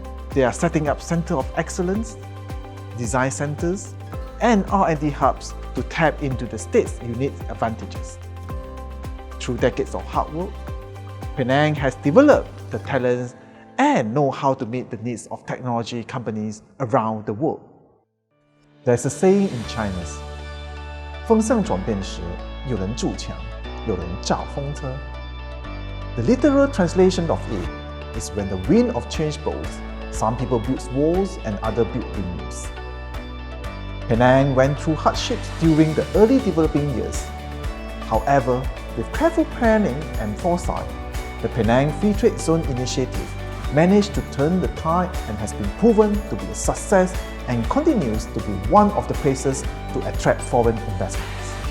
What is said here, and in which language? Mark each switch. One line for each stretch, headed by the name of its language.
English: They are setting up centers of excellence, design centers, and R&D hubs to tap into the state's unique advantages. Through decades of hard work, Penang has developed the talents and know-how to meet the needs of technology companies around the world. There's a saying in China,
Chinese: 风向转变时，有人筑墙，有人造风车.
English: The literal translation of it is when the wind of change blows, some people build walls and others build windmills. Penang went through hardships during the early developing years. However, with careful planning and foresight, the Penang Free Trade Zone initiative managed to turn the tide and has been proven to be a success and continues to be one of the places to attract foreign investments.